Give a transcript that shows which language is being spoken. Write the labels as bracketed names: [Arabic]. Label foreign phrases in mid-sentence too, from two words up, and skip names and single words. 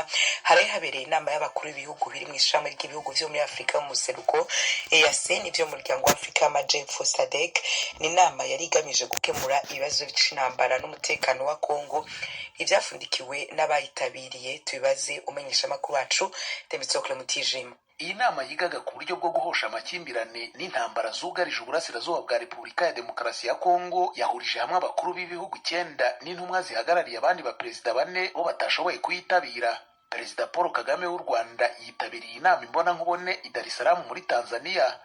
[Rundi] Haraye habereye inama y'abakuru b'ibihugu biri mu ishami ry'ibihugu vyo muri Afrika mu museruko EAC n'ivyo mu muryango wa Afrika y'Amajepfo SADC. Ni inama yari igamije gukemura ibibazo by'intambara n'umutekano wa Kongo. Ivyafundikiwe n'abayitabiriye tubibaze umenyesha amakuru wacu Temitsokle Mutijima. [Kinyarwanda] Iyi nama yigaga ku buryo bwo guhosha amakimbirane n'intambara zugarije uburasirazuba bwa Repubulika ya Demokarasi ya Kongo yahurije hamwe abakuru b'ibihugu 9 n'intumwa zihagarariye abandi baperezida 4 bo batashoboye kuyitabira. Perezida Paul Kagame w'u Rwanda yitabiriye inama imbona nkubone i Dar es Salaam muri Tanzania.